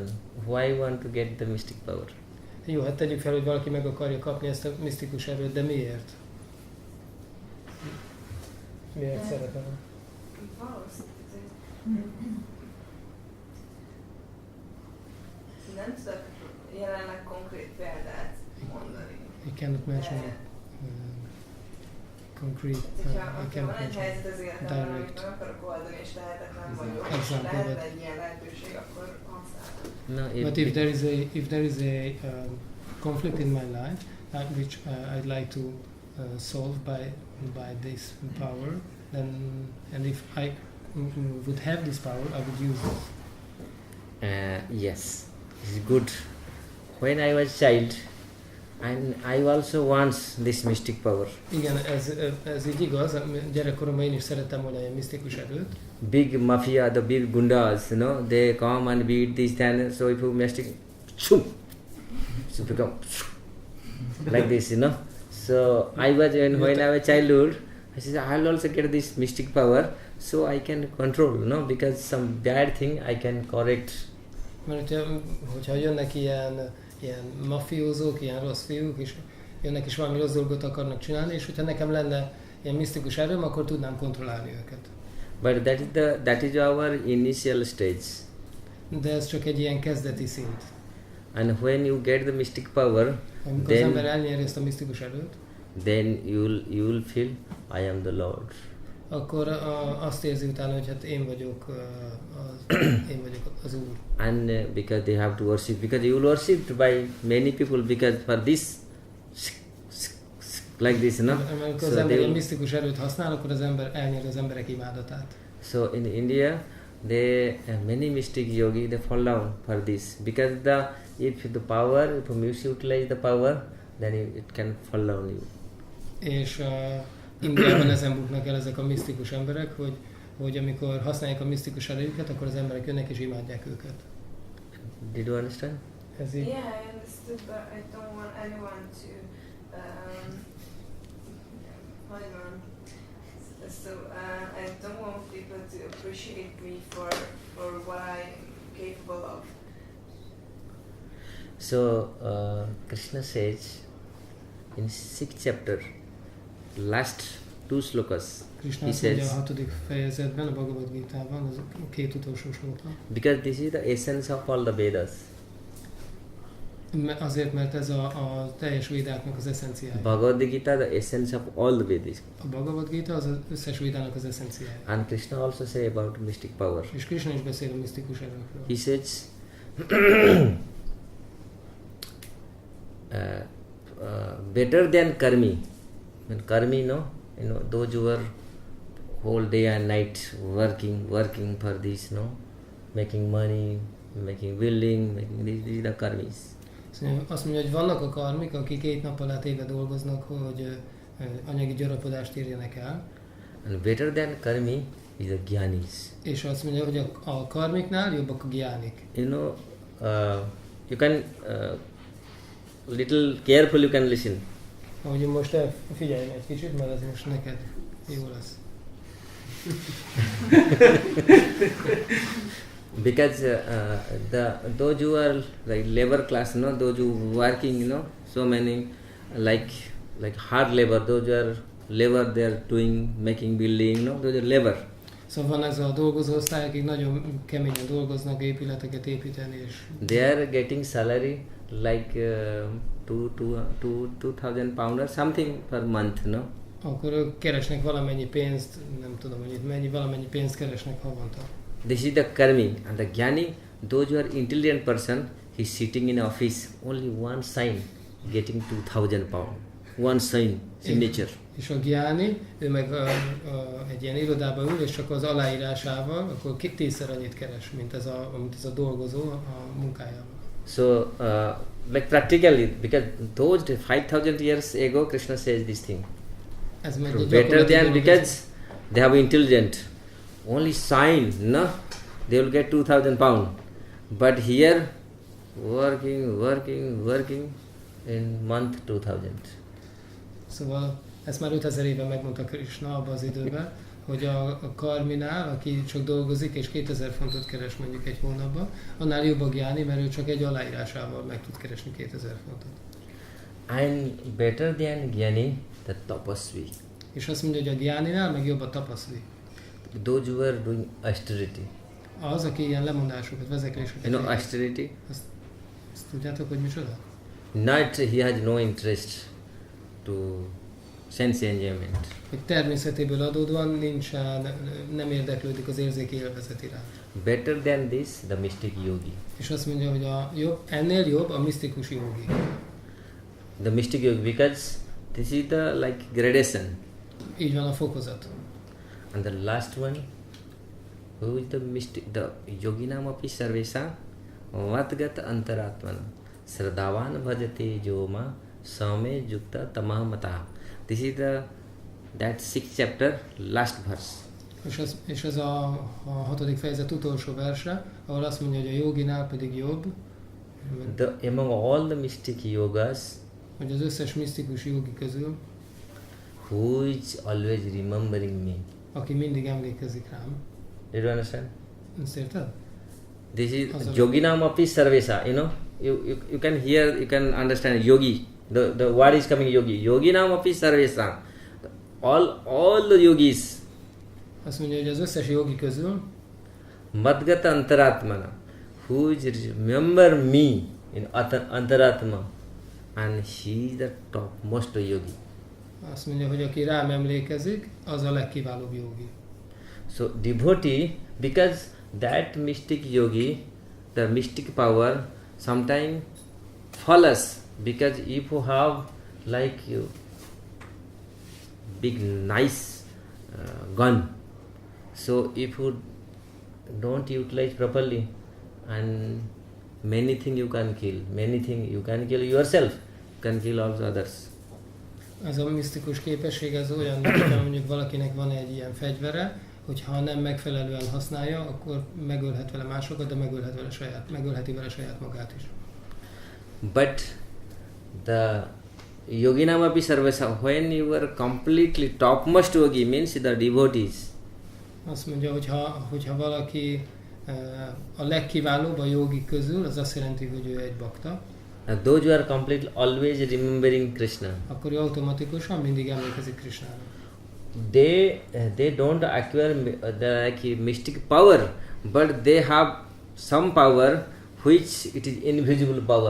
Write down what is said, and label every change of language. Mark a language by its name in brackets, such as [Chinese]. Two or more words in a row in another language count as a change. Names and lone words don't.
[English] Why you want to get the mystic power? [Hungarian] Jó, hát tegyük fel, hogy valaki meg akarja kapni ezt a misztikus erőt, de miért? Miért szeretem? Nem tudok jelenleg konkrét példát mondani. [English] You cannot mention concrete, [Hungarian] Ha van egy helyzet az életemben, amit meg akarok oldani, és tehetetlen vagyok, és lehet egy ilyen lehetőség, akkor használom. [English] But if there is a conflict in my life, which I'd like to solve by this power, then, and if I would have this power, I would use it. Yes, it's good. When I was child, and I also want this mystic power. [Hungarian] Igen, ez így igaz. Gyerekkoromban én is szerettem volna ilyen misztikus erőt. [English] Big mafia, the big gundas, you know, they come and beat this and so if you mystic, so become like this, you know. So I was when I was childhood, I said I'll also get this mystic power, so I can control, you know, because some bad thing I can correct. [Hungarian] Mert hogyha jönnek ilyen mafiózók, ilyen rossz fiúk, és jönnek is valami rossz dolgot akarnak csinálni, és hogyha nekem lenne ilyen misztikus erőm, akkor tudnám kontrollálni őket. [English] But that is our initial stage. [Hungarian] De ez csak egy ilyen kezdeti szint. [English] And when you get the mystic power, [Hungarian] amikor az ember elnyeri ezt a misztikus erőt, [English] then you will feel I am the Lord. [Hungarian] Akkor azt érzi utána, hogy hát én vagyok az Úr. [English] And because they have to worship, because you will worshipped by many people, because for this like this, no? [Hungarian] Amikor az ember ilyen misztikus erőt használ, akkor az ember elnyeri az emberek imádatát. [English] So in India, many mystic yogi, they fall down for this, because if you misutilize the power, then it can fall down you. [Hungarian] És Indiában ezen buknak el ezek a misztikus emberek, hogy amikor használják a misztikus erőket, akkor az emberek jönnek és imádják őket. [English] Did you understand? [Hungarian] Ez így? [English] Yeah, I understood, but I don't want anyone to I don't want people to appreciate me for what I'm capable of. So Krishna says in 6th chapter, last 2 slokas, [Hungarian] Krishna azt mondja a 6. fejezetben, a Bhagavad Gitában, az a 2 utolsó sloka. [English] Because this is the essence of all the Vedas. [Hungarian] Azért, mert ez a teljes védáknak az eszenciája. [English] Bhagavad Gita, the essence of all the Vedas. [Hungarian] A Bhagavad Gita az összes védának az eszenciája. [English] And Krishna also say about mystic power. És Krishna is beszél a misztikus erőkről. He says, better than karmi. When karmi, no, those who are whole day and night working for this, no, making money, making building, these are the karmis. [Hungarian] Azt mondja, hogy vannak a karmik, akik 2 nap alatt éve dolgoznak, hogy anyagi gyarapodást érjenek el. [English] And better than karmi is the gyanis. [Hungarian] És azt mondja, hogy a karmiknál jobbak a gyánik. [English] You know, you can little careful you can listen. [Hungarian] Ahogy most figyelj egy kicsit, mert ez most neked jó lesz. [English] Because those who are like labor class, no, those who working, so many like hard labor, those who are labor, they are doing, making building, those are labor. [Hungarian] Szóval van ez a dolgozó osztály, akik nagyon keményen dolgoznak, épületeket építeni, és [English] they are getting salary like 2,000 pound or something per month, no? [Hungarian] Akkor ők keresnek valamennyi pénzt, nem tudom, hogy itt valamennyi pénzt keresnek havonta. [English] This is the karmi. And the jnani, those who are intelligent person, he's sitting in office, only one sign, getting 2,000 pounds. One sign, signature. [Hungarian] És a gyáni, ő meg egy ilyen irodába ül, és csak az aláírásával, akkor 10-szer annyit keres, mint ez a dolgozó a munkájával. [English] So, like practically, because those 5,000 years ago, Krishna says this thing. [Hungarian] Ez meg egy [English] Better than, because they have intelligent. Only sign, no? They will get 2,000 pounds. But here, working, in month 2,000. [Hungarian] Szóval ezt már 5000 éve megmondta Krishna abban az időben, hogy a karminál, aki csak dolgozik és 2000 fontot keres mondjuk egy hónapban, annál jobb a gyáni, mert ő csak egy aláírásával meg tud keresni 2000 fontot. [English] And better than gyani, the tapasvi. [Hungarian] És azt mondja, hogy a gyáninál meg jobb a tapaszvi. [English] Those who are doing austerity. [Hungarian] Az, aki ilyen lemondásokat, vezekléseket. [English] You know austerity? [Hungarian] Azt tudjátok, hogy micsoda? [English] Not he has no interest to sense enjoyment. [Hungarian] Hogy természetéből adódóan nem érdeklődik az érzéki élvezet iránt. [English] Better than this, the mystic yogi. És azt mondja, hogy ennél jobb a misztikus jogi. The mystic yogi, because this is the like gradation. [Hungarian] Így van a fokozat. [English] And the last one, who is the mystic, the [Sanskrit] योगिनाम् अपि सर्वेश वत्गत् अन्तरात्मना श्रद्धावान् भजते जोम समे युक्त तमामत. [English] This is that 6th chapter, last verse. [Hungarian] És ez a 6. fejezet utolsó verse, ahol azt mondja, hogy a joginál pedig jobb. [English] Among all the mystic yogas, [Hungarian] hogy az összes misztikus jogi közül, [English] who is always remembering me. [Hungarian] Aki mindig emlékezik rám. [English] Did you understand? [Hungarian] Ezt érted? [English] This is [Sanskrit] योगिनाम् अपि सर्वेश, [English] you know. You can hear, you can understand yogi. The word is coming yogi. [Sanskrit] योगिनाम् अपि सर्वेश. [English] All the yogis. [Hungarian] Azt mondja, hogy az összes jogi közül [Sanskrit] मद्गत अन्तरात्मना, [English] who is remember me in antaratma, and he is the topmost yogi. [Hungarian] Azt mondja, hogy aki rám emlékezik, az a legkiválóbb jogi. [English] So devotee, because that mystic yogi, the mystic power, sometimes follows, because if you have like you big nice gun, so if you don't utilize properly, and many things you can kill, you can kill yourself, you can kill also others. [Hungarian] Ez a misztikus képesség, ez olyan, hogy mondjuk valakinek van egy ilyen fegyvere, hogyha nem megfelelően használja, akkor megölhet vele másokat, de megölheti vele saját magát is. [English] But the [Sanskrit] योगिनाम् अपि सर्वेश, [English] when you are completely topmost yogi, means the devotees. [Hungarian] Azt mondja, hogyha valaki a legkiválóbb a jogi közül, az azt jelenti, hogy ő egy bakta. [English] Those who are completely always remembering Krishna. [Hungarian] Akkor ő automatikusan mindig emlékezik Krishnára. [English] They don't acquire the like mystic power, but they have some power which it is invisible power.